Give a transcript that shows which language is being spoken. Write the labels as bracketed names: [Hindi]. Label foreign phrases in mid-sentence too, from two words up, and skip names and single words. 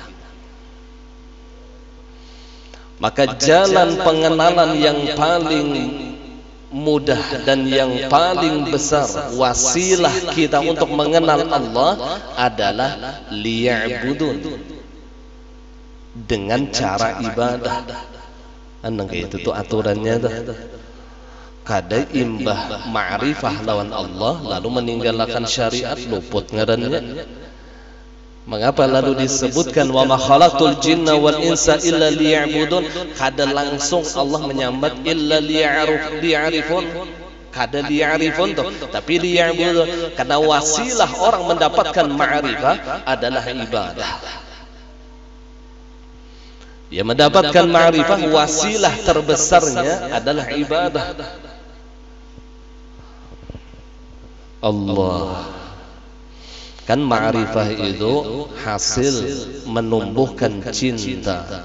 [Indonesian] Maka jalan pengenalan yang paling mudah dan yang paling besar, wasilah kita untuk mengenal Allah adalah liya'budun, dengan cara ibadah. [Banjar] Anang kayak itu tuh aturannya tuh. Kada imbah ma'rifah lawan Allah lalu meninggalkan syariat, luput ngarannya. [Indonesian] Mengapa lalu disebutkan [Arabic] وما خلقت الجن والإنس إلا ليعبدون? [Banjar] Kada langsung Allah menyambat [Arabic] إلا ليعرفون. [Banjar] Kada liya'rifun tuh, tapi liya'budun, [Indonesian] karena wasilah orang mendapatkan ma'rifah adalah ibadah. Dia mendapatkan ma'rifah, wasilah terbesarnya adalah ibadah. Allah kan ma'rifah itu hasil menumbuhkan cinta.